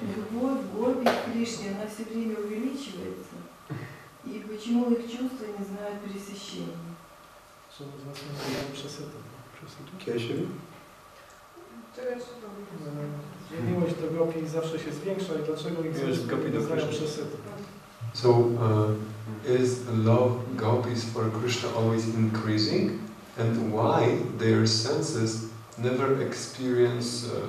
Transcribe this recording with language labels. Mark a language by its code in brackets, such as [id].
[ru] Любовь к Гопи Кришне, она все время увеличивается, и почему их чувства не знают пресыщения? [pl] Czemu z nas nie mają przesytu? Keshav? Miłość do Gopi zawsze się zwiększa i dlaczego ich nie znają przesytu? [en] So, is love gopis for Krishna always increasing? And why their senses never experience